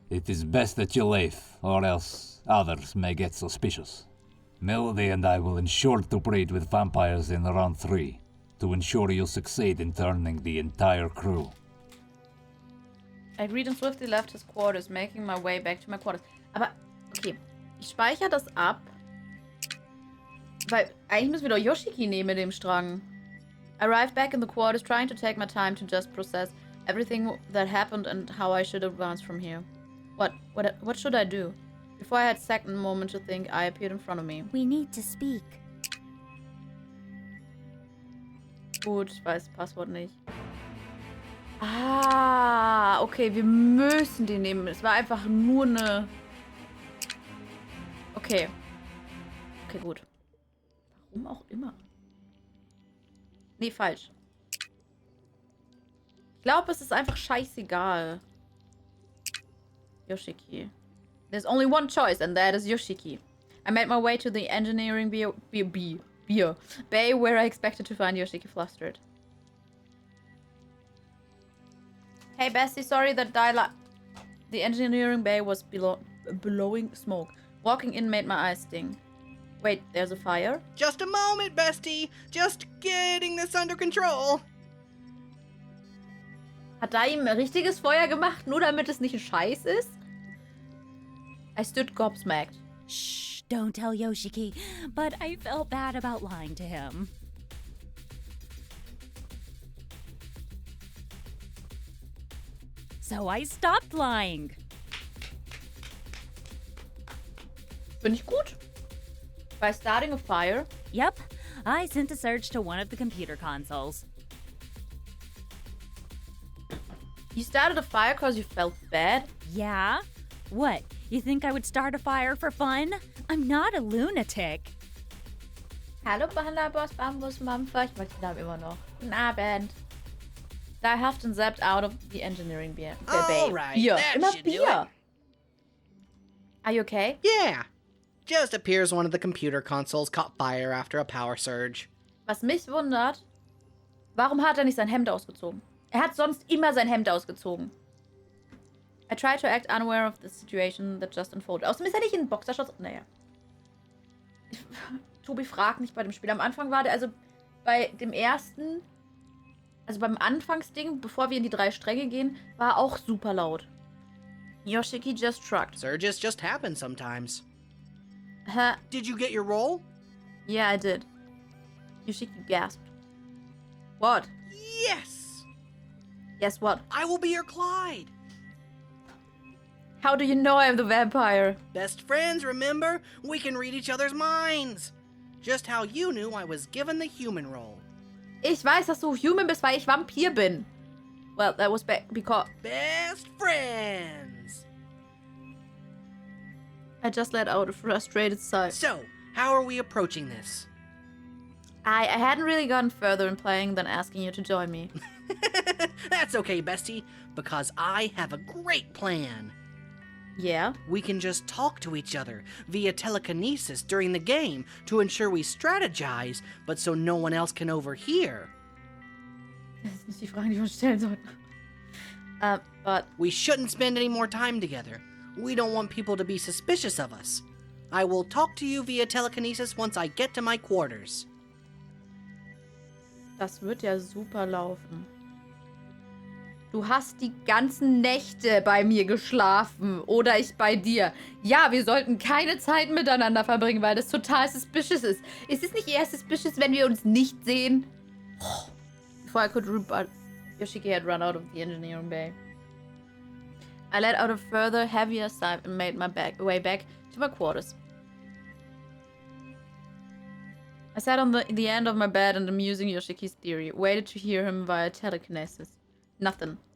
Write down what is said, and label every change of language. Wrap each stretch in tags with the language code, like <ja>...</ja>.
<en>It is best that you leave, or else others may get suspicious. Melody and I will ensure to breed with vampires in round 3 to ensure you succeed in turning the entire crew. I agreed and swiftly left his quarters, making my way back to my quarters.</en> <de>Aber, okay. Ich speichere das ab. Weil eigentlich müssen wir doch Yoshiki nehmen mit dem Strang.</de> <en>I arrived back in the quarters, trying to take my time to just process everything that happened and how I should advance from here. What should I do? Before I had a second moment to think, I appeared in front of me. We need to speak.</en> <de>Gut, ich weiß das Passwort nicht. Ah, okay, wir müssen die nehmen. Es war einfach nur eine... Okay. Okay, gut. Warum auch immer. Nee, falsch. Ich glaube, es ist einfach scheißegal. Yoshiki.</de> <en>There's only one choice, and that is Yoshiki. I made my way to the engineering bay where I expected to find Yoshiki flustered. Hey, Bessie, sorry that the engineering bay was blowing smoke. Walking in made my eyes sting. Wait, there's a fire? Just a moment, bestie. Just getting this under control.</en> <de>Hat da ihm ein richtiges Feuer gemacht, nur damit es nicht ein Scheiß ist?</de> <en>I stood gobsmacked. Shh, don't tell Yoshiki, but I felt bad about lying to him. So I stopped lying.</en> <de>Bin ich gut?</de> <en>By starting a fire? Yep, I sent a search to one of the computer consoles. You started a fire because you felt bad? Yeah? What, you think I would start a fire for fun? I'm not a lunatic.</en> <de>Hallo, Boss Bambus Mampfer. Ich mag den Namen immer noch. Guten Abend.</de> <en>I huffed and zapped out of the engineering bay. All right,</en> <de>Bier.</de> <en>that</en> <de>Immer</de> <en>should do</en> <de>Bier.</de> <en>it. Are you okay? Yeah. Just appears one of the computer consoles caught fire after a power surge.</en> <de>Was mich wundert, warum hat er nicht sein Hemd ausgezogen? Er hat sonst immer sein Hemd ausgezogen.</de> <en>I tried to act unaware of the situation that just unfolded.</en> <de>Außerdem ist er nicht in Boxershorts. Naja. Tobi fragt nicht bei dem Spiel. Am Anfang war der, also bei dem ersten, also beim Anfangsding, bevor wir in die 3 Stränge gehen, war er auch super laut.</de> <en>Yoshiki just shrugged. Surges just happen sometimes. Huh? Did you get your roll? Yeah, I did. Yoshiki gasped. What? Yes! Yes, what? I will be your Clyde. How do you know I'm the vampire? Best friends, remember? We can read each other's minds. Just how you knew I was given the human role.</en> <de>Ich weiß, dass du human bist, weil ich Vampir bin.</de> <en>Well, that was because Best friends. I just let out a frustrated sigh. So, how are we approaching this? I hadn't really gotten further in playing than asking you to join me. That's okay, bestie, because I have a great plan. Yeah? We can just talk to each other via telekinesis during the game to ensure we strategize, but so no one else can overhear.</en> <de>Das ist nicht die Frage, die wir uns stellen sollten.</de> <en>But We shouldn't spend any more time together. We don't want people to be suspicious of us. I will talk to you via telekinesis once I get to my quarters.</en> <de>das wird ja super laufen. Du hast die ganzen Nächte bei mir geschlafen. Oder ich bei dir. Ja, wir sollten keine Zeit miteinander verbringen, weil das total suspicious ist. Ist es nicht eher suspicious, wenn wir uns nicht sehen?</de> <en>Before I could rebut, Yoshiki had run out of the engineering bay. I let out a further, heavier sigh and made my way back to my quarters. I sat on the end of my bed and amusing Yoshiki's theory, waited to hear him via telekinesis. Nothing.</en>